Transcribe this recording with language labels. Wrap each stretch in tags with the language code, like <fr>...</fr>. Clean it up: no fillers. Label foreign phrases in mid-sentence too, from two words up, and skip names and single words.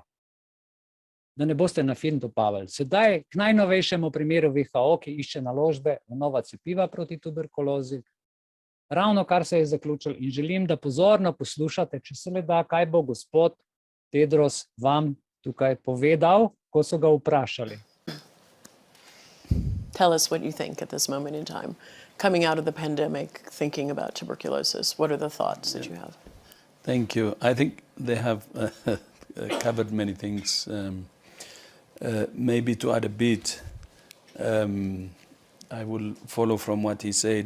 <sl>Da ne boste na film dopavali. Sedaj k najnovejšemu primeru WHO, ki išče naložbe v nova cepiva proti tuberkulozi, ravno kar se je zaključilo in želim, da pozorno poslušate, če se le da, kaj bo gospod Tedros vam tukaj povedal, ko so ga vprašali.</sl> <en>Tell us what you think at this moment in time. Coming out of the pandemic, thinking about tuberculosis, what are the thoughts that you have? Thank you. I think they have covered many things. Maybe to add a bit, I will follow from what he said.</en>